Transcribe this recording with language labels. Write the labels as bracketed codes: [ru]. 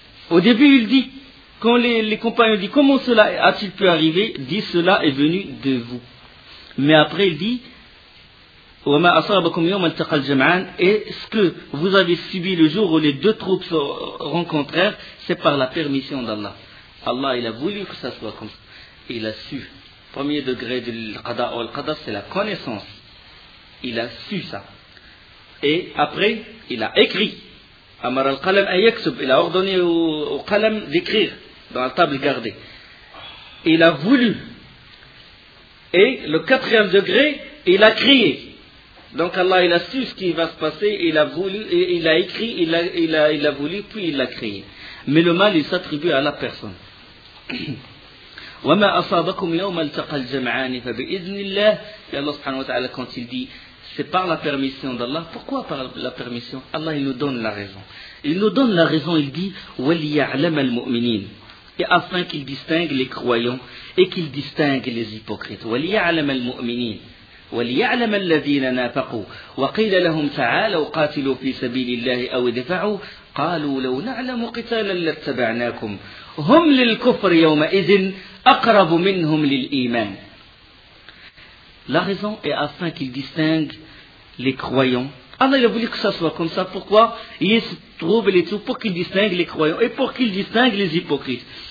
[fr] Au début, il dit, quand les compagnons disent, comment cela a-t-il pu arriver, il dit, cela est venu de vous. Mais après, il dit, [ar] وَمَا أَصَابَكُمْ يَوْمَ التَّقَى الْجَمْعَانِ. [fr] Et ce que vous avez subi le jour où les deux troupes se rencontrèrent, c'est par la permission d'Allah. Allah, il a voulu que ça soit comme ça. Il a su. Premier degré de l'qada, ou l'qada, c'est la connaissance. Il a su ça. Et après, il a écrit. [ar] أَمَرَ الْقَلَمْ أَيَكْسُبْ. [fr] Il a ordonné au qalam d'écrire dans la table gardée. Il a voulu. Et le quatrième degré, il a crié. Donc Allah, il a su ce qui va se passer, il a voulu, il a écrit, il a voulu, puis il l'a créé. Mais le mal, il s'attribue à la personne. [ar] وَمَا أَصَابَكُمْ يَوْمَ الْتَقَى الْجَمْعَانِ فَبِإِذْنِ اللَّهِ. [fr] Et Allah subhanahu wa ta'ala, quand il dit, c'est par la permission d'Allah. Pourquoi par la permission? Allah, il nous donne la raison. Il nous donne la raison, il dit, [ar] وَلِيَعْلَمَ الْمُؤْمِنِينَ. [fr] Et afin qu'il distingue les croyants et qu'il distingue les hypocrites. [ar] وَلِيَعْلَمَ الْمُؤْمِنِينَ. وليعلم الذين نافقوا وقيل لهم تعالوا قاتلوا في سبيل الله او دفعوا قالوا لو نعلم قتالا لاتبعناكم هم للكفر يومئذ اقرب منهم للايمان. [fr] La raison est afin qu'il distingue les croyants. Allah, il a voulu que ça soit comme ça. Pourquoi? Il se trouve les tout pour qu'il distingue les croyants et pour qu'il distingue les hypocrites.